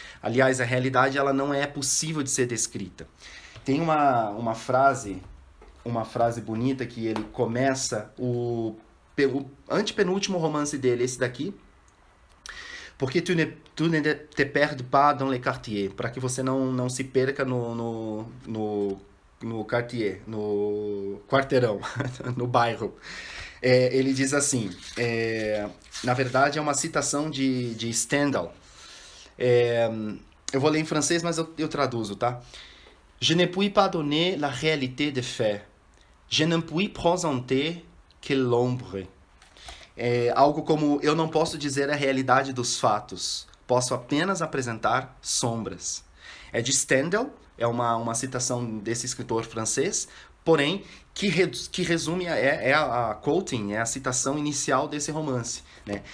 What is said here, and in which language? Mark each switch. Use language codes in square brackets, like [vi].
[pt] Aliás, a realidade ela não é possível de ser descrita. Tem uma frase bonita que ele começa o antepenúltimo romance dele, esse daqui, porque [fr] tu ne te perds pas dans les quartiers, [pt] para que você não se perca no quartier, no quarteirão, no bairro. Ele diz assim, na verdade é uma citação de Stendhal. Eu vou ler em francês, mas eu traduzo, tá? [fr] Je ne puis pas donner la réalité des faits. Je ne puis présenter que l'ombre. [pt] Algo como, eu não posso dizer a realidade dos fatos, posso apenas apresentar sombras. É de Stendhal, é uma citação desse escritor francês, porém, que resume, a quoting, é a citação inicial desse romance. Né?